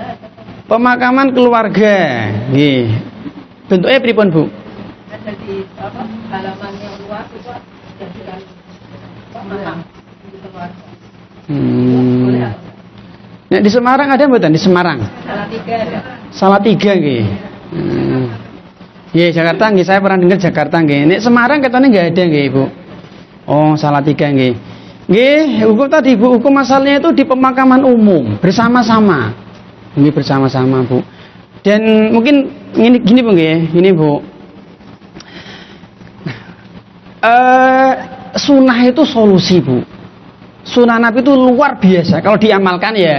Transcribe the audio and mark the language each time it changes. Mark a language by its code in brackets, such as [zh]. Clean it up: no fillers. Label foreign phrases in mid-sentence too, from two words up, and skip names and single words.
[id] Pemakaman keluarga. Nggih. Bentuknya pripun Bu? Ada di halaman yang luas itu jadikan makam di keluarga. Nah, di Semarang ada mboten? Di Semarang. Salatiga ada. Salatiga nggih. Nggih, Jakarta nggih, saya pernah dengar Jakarta nggih. Nek Semarang katanya nggak ada nggih, Bu. Oh, Salatiga nggih. Nggih, hukum tadi Bu, hukum asalnya itu di pemakaman umum bersama-sama. Ini bersama-sama, Bu. Dan mungkin gini Bu nggih, gini Bu. Sunnah itu solusi Bu. Sunnah Nabi itu luar biasa kalau diamalkan ya.